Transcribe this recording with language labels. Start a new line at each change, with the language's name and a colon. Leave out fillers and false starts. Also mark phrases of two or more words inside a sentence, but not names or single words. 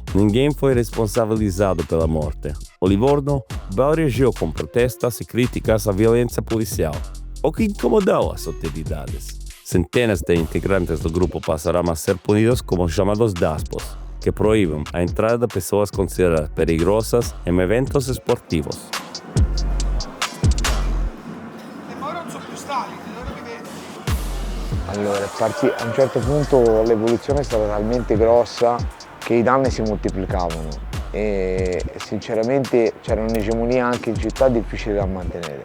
Portuguese: Ninguém foi responsabilizado pela morte. O Livorno reagiu com protestas e críticas à violência policial, o que incomodou as autoridades. Centenas de integrantes do grupo passaram a ser punidos como chamados DASPOS, que proíbem a entrada de pessoas consideradas perigosas em eventos esportivos.
Italian: Allora, a un certo punto l'evoluzione è stata talmente grossa che i danni si moltiplicavano e sinceramente c'era un'egemonia anche in città difficile da mantenere.